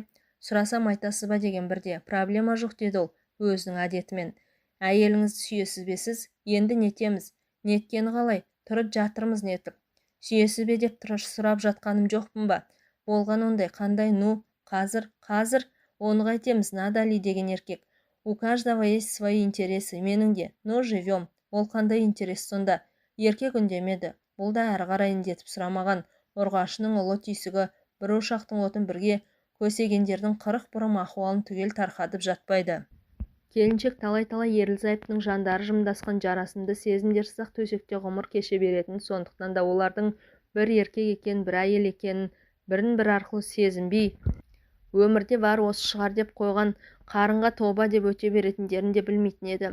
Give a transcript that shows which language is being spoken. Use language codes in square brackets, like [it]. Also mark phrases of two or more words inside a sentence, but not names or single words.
[kk] Сұрасам айтасыз ба деген бірде. Проблема жоқ деді ол өзінің әдетімен. Әйеліңізді сүйесіз бе сіз? Енді нетеміз? Неткені қалай? Тұрып жатырмыз нетіп. Сүйесіз бе деп сұрап жатқаным жоқпын ба? Болған ондай, қандай, ну, қазір, оны қайтеміз, надали деген еркек. [ru] У каждого есть свои интересы, [kk] менің де, [ru] ну, живем. [kk] Ол қандай интерес сонда? Еркек үндемеді. Бұл да әрі қарай індетіп сұрамаған. Ұрғашының ұлы түйсігі, бір ошақтың отын бірге көсегендердің 40 бұрым ахуалын түгел тарқатып жатпайды. Келіншек талай-талай ерлі-зайыптың жандары жымдасқан жарасымды сезімдер сақ төсекте ғұмыр кеше беретін, сондықтан да олардың бір еркек екен, бір әйел екенін бірін-бір арқылы сезінбей, өмірде бар осы шығар деп қойған қарынға тоба деп өте беретіндерін де білмейтін еді.